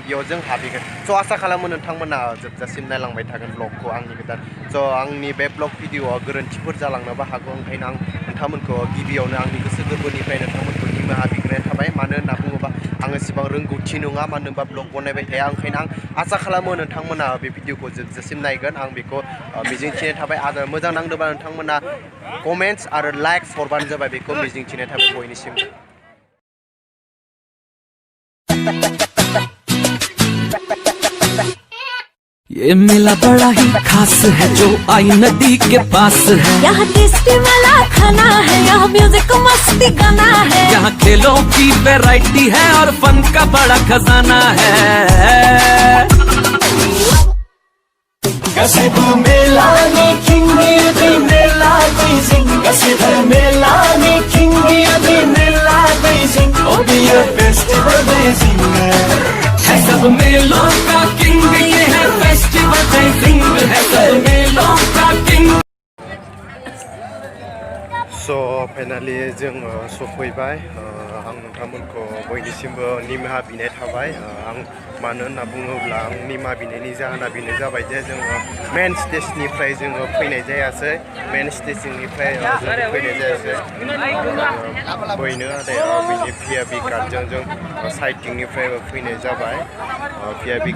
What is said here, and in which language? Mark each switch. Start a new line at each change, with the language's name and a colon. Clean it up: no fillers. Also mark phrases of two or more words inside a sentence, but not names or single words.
Bodo: बेयाव जों हाबहैगोन स' आसा खालामो नोंथांमोना जोबजासिम नायलांबाय थागोन ब्लगखौ आंनि गोदान स' आंनि बे ब्लग भिडिअ'आ गोरोन्थिफोर जालांनोबो हागौ ओंखायनो आं नोंथांमोनखौ गिबियावनो आंनि गोसो गोरबोनिफ्राय नोंथांमोनखौ निमाहा बिग्रोनाय थाबाय मानो होनना बुङोबा आं एसेबां रोंगौथि नङा मानो होनबा ब्लग बनायबाय थाया ओंखायनो आं आसा खालामो नोंथांमोना बे भिडिअ'खौ जोबजासिम नायगोन आं बेखौ मिजिंथिनाय थाबाय आरो मोजां नांदोंबा नोंथांमोना कमेन्ट्स आरो लाइक्स हरबानो जाबाय बेखौ मिजिंथिनाय थाबाय बयनिसिमबो
Hindi: ये मेला बड़ा ही खास है जो आई नदी के पास है यहाँ टेस्टी वाला खाना है यहाँ म्यूजिक मस्ती गाना है यहाँ खेलों की वैरायटी है और फन का बड़ा खजाना है Kasih मेला में किंगी दी मेला Dwijing Kasih मेला में किंगी दी मेला Dwijing
English: Oh be a festival
Hindi: Dwijing है सब मेलों का किंग ये है फेस्टिवल Dwijing है सब मेलों का किंग
Bodo: स' फाइनालि जों सफैबाय आं नोंथांमोनखौ बयनिसिमबो निमाहा बिनाय थाबाय आं मानो होनना बुङोब्ला आं निमाहा बिनायनि जाहोना बेनो जाबाय जे जोङो मेन स्टेजनिफ्राय जोङो फैनाय जायासै मेन स्टेजनिफ्राय जों फैनाय जायासै बयनो आरो बिनि भिआइपि कार्डजों जों साइटिंनिफ्राय फैनाय जाबाय भिआइपि